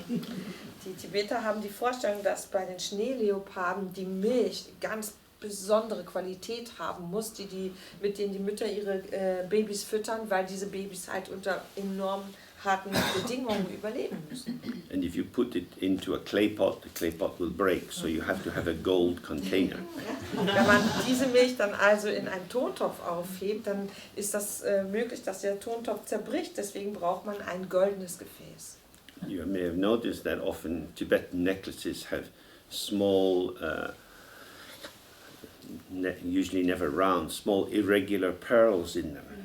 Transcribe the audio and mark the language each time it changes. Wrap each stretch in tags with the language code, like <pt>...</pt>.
<de>Die Tibeter haben die Vorstellung, dass bei den Schneeleoparden die Milch ganz besondere Qualität haben muss, mit denen die Mütter ihre Babys füttern, weil diese Babys halt unter enorm harten Bedingungen überleben müssen.</de> <en>And if you put it into a clay pot, the clay pot will break. So you have to have a gold container.</en> <de>Wenn man diese Milch dann also in einen Tontopf aufhebt, dann ist das möglich, dass der Tontopf zerbricht. Deswegen braucht man ein goldenes Gefäß.</de> <en>You may have noticed that often Tibetan necklaces have small, usually never round, small irregular pearls in them.</en>